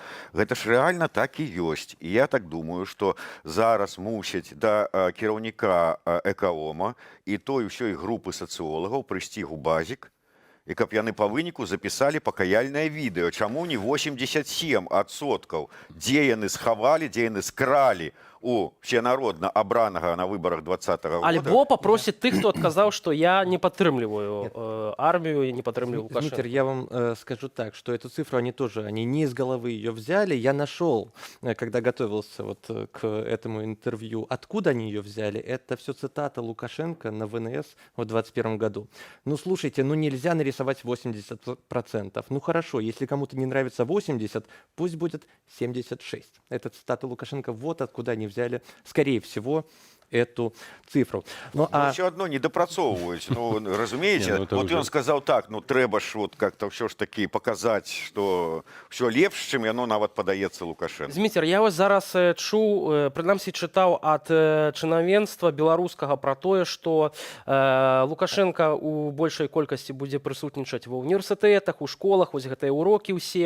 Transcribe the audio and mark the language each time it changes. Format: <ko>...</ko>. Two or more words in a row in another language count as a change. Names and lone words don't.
<be>Гэта ж рэальна так і ёсць. І я так думаю, што зараз мусяць да кіраўніка экаома і той усёй групы сацыолагаў прыйсці губазік, і каб яны па выніку запісалі пакаяльнае відэо. Чаму не 87%? Дзе яны схавалі, дзе яны скралі у всенародна абранага на выбарах 2020 года. Альбо попросіць тых, хто адказаў, што я не падтрымліваю армію, я не падтрымліваю Лукашенко.</be> <ru>Дмитрий, я вам скажу так, что эту цифру они не из головы ее взяли. Я нашел, когда готовился вот к этому интервью, откуда они ее взяли. Это все цитата Лукашенко на ВНС в 2021 году. Ну, слушайте, ну нельзя нарисовать 80%. Ну, хорошо, если кому-то не нравится 80, пусть будет 76. Это цитата Лукашенко, вот откуда они взяли, скорее всего, эту цифру.</ru> <be>Все одно не допрацоўваюць. Ну, разумееце, вот ён сказаў так, ну трэба ж</be> <ru>вот как-то</ru> <be>ўсё ж таки паказаць, што ўсё лепш, чым яно нават падаецца Лукашенко. Зміцер, я вось зараз чуў, прынамсі чытаў ад чынавенства беларускага пра тое, што Лукашенко у большай колькасці будзе прысутнічаць ва універсітэтах, у школах, вось гэтыя урокі ўсе.</be>